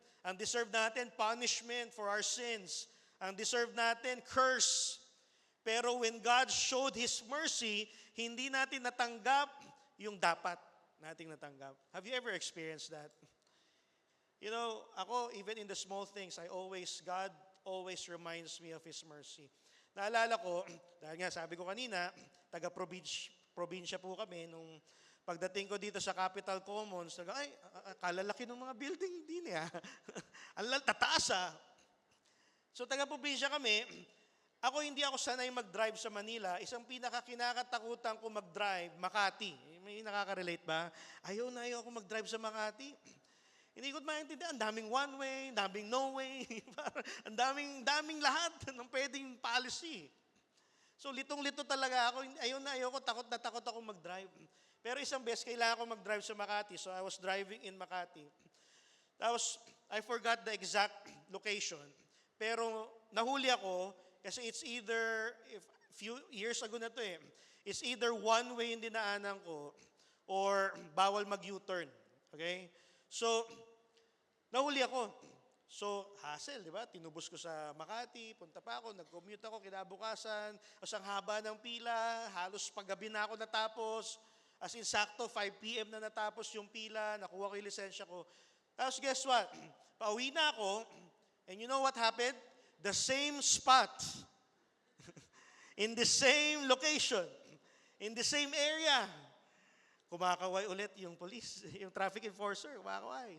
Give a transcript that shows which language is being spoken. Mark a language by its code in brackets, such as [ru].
[tl] Ang [en] deserve natin, punishment for our sins. Ang deserve natin, curse. [tl] Pero [en] when God showed His mercy, [tl] hindi natin natanggap yung dapat nating natanggap. [en] Have you ever experienced that? You know, [tl] ako, [en] even in the small things, God always reminds me of His mercy. [tl] Naalala ko, dahil nga sabi ko kanina, taga-probinsya po kami, nung pagdating ko dito sa Capital Commons, kalalaki ng mga building, hindi niya. Ang tataas ah. So taga-probinsya kami, hindi ako sanay mag-drive sa Manila. Isang pinaka-kinakatakutan ko mag-drive, Makati. May nakaka-relate ba? Ayaw ako mag-drive sa Makati. Hindi ko maintindihan, ang daming one way, ang daming no way, ang daming lahat ng pwedeng policy. So litong-lito talaga ako, ayaw ko, takot na takot ako mag-drive. Pero isang beses, kailangan ko mag-drive sa Makati, [en] so I was driving in Makati. [tl] Tapos, [en] I forgot the exact location. [tl] Pero nahuli ako, kasi [en] it's either, [tl] few years ago na to [en] it's either one way [tl] yung dinaanan ko, or bawal mag-U-turn. Okay? So, nahuli ako. So, hassle, di ba? Tinubos ko sa Makati, punta pa ako, nag-commute ako, kinabukasan, ang haba ng pila, halos paggabi na ako natapos, as in sakto, 5 p.m. na natapos yung pila, nakuha ko yung lisensya ko. Tapos [en] guess what? [tl] Pauwi na ako, [en] and you know what happened? The same spot, in the same location, in the same area, [tl] kumakaway ulit yung police, yung traffic enforcer, kumakaway.